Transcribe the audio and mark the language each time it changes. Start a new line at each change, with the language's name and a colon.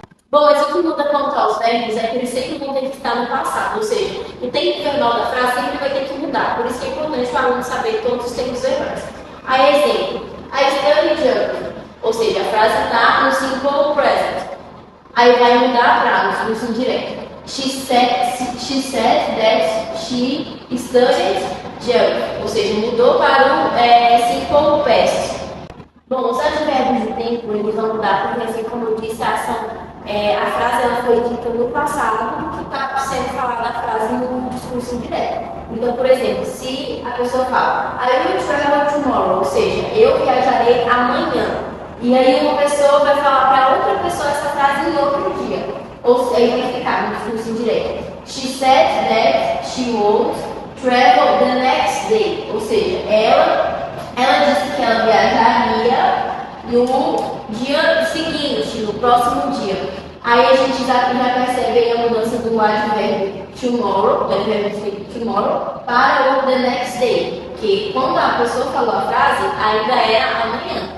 Portuguese: Bom, mas o que muda quanto aos verbos é que eles sempre vão ter que estar no passado. Ou seja, o tempo verbal da frase sempre vai ter que mudar. Por isso que é importante o aluno saber todos os tempos verbais. A exemplo,
English: I study German.
Portuguese: Ou seja, a frase está no simple present. Aí vai mudar para o discurso indireto.
English: She said that she studied German,
Portuguese: ou seja, mudou para o
English: simple past.
Portuguese: Bom, os advérbios de tempo eles vão mudar porque, assim como eu disse, a frase ela foi dita no passado que está sendo falada a frase no discurso indireto. Então, por exemplo, se a pessoa fala
English: I will travel tomorrow,
Portuguese: ou seja, eu viajarei amanhã, e aí uma pessoa vai falar para outra pessoa essa frase em outro dia. Ou seja, vai ficar no discurso indireto.
English: She said that she would travel the next day.
Portuguese: Ou seja, ela disse que ela viajaria no dia seguinte, no próximo dia. Aí a gente já percebe a mudança do advérbio tomorrow, do advérbio tomorrow, para o the next day. Que quando a pessoa falou a frase, ainda era amanhã.